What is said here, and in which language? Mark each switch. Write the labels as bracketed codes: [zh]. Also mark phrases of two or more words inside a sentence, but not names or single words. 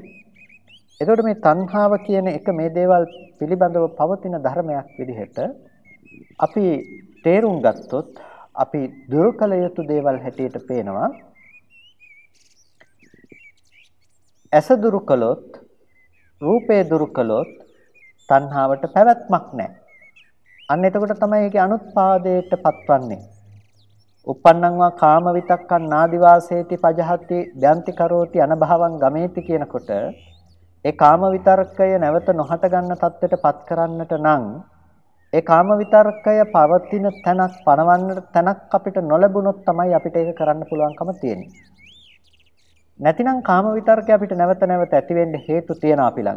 [si] එතකොට මේ තණ්හාව කියන එක මේ දේවල් පිළිබඳව පවතින ධර්මයක් විදිහට අපි තේරුම් ගත්තොත් අපි දුරු කළ යුතු දේවල් හැටියට පේනවා. ඇස දුරු කළොත්, රූපය දුරු කළොත් තණ්හාවට පැවැත්මක් නැහැ. අන්න එතකොට තමයි ඒකේ අනුත්පාදයට පත්වන්නේ. [pi] uppannං වා කාම විතක්කං නාදිවාසේති පජහති බ්‍යන්ති කරෝති අනභවං ගමේති කියනකොට ඒ කාම විතර්කය නැවත නොහට ගන්න තත්ත්වයට පත් කරන්නට නම් ඒ කාම විතර්කය පවතින තැනක්, පණවන්න තැනක් අපිට නොලැබුණොත් තමයි අපිට ඒක කරන්න පුළුවන්කම තියෙන්නේ. [si] නැතිනම් කාම විතර්කය අපිට නැවත නැවත ඇති වෙන්න හේතු තියෙනවා අපි ළඟ.